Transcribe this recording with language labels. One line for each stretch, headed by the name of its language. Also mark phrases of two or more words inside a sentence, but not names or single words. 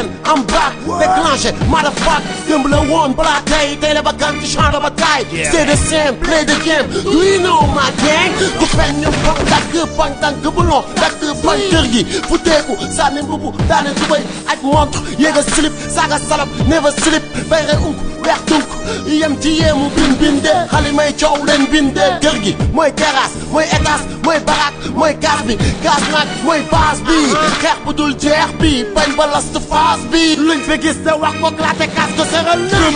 English: am back,
Wolof: déclenché, motherfuck, démb la woon, balaa tey, tey la ba gan ci
French: champ de bataille.
Wolof: Yeah.
English: C'est the same, play the game, do you know my gang?
Wolof: Ku fen ñu bang, dagg, bang, dagg, bulon, dagg, bang, kër gi, fu teeku, sànni mbubu, daane tubay, aj montre, yéeg a slip, saaga salop,
English: never slip,
Wolof: bayre unk, weex dunk, yem ci yéemu, bin, bin, de, xale may coow leen, bin, de, kër gi, mooy terrasse, mooy étage, mooy baraque, mooy gaz bi, gaz nag, mooy base bi, xeex bu dul jeex bi, bañ ba
English: last phase
Wolof: bi, luñ fi gis te wax ko, glaate kaas ko, seral lépp.